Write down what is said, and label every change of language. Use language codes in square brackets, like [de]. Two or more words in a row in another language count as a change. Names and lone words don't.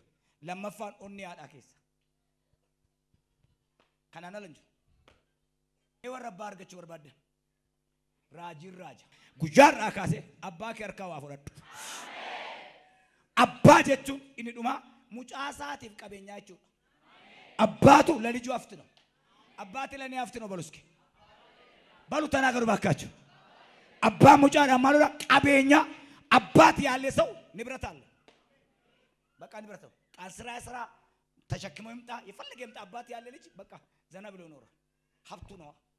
[om] Lammaffaan onni haadhaa keessa. Kanaan ala hin jiru. Ee warra abbaa argachuu barbaaddan. Raajiin raaja. Guyyaarraa kaasee abbaa kee harkaa waa fudhadhu. Abbaa jechuun inni dhumaa mucaa isaatiif qabeenyaa jechuudha. [am] አባቱ ለልጁ አፍት ነው አባቴ ለኔ አፍት ነው በሉስኪ ባሉ ተናገሩ ባካችሁ አባ ሙጫራ ማሉራ ቀበኛ አባት ያለ ሰው ንብረት አለ በቃ ንብረት ነው ስራ ተሸክሞ ይምጣ ይፈልግ ይምጣ አባት ያለ ልጅ በቃ ዘና ብሎ ይኖራል ሀብቱ ነው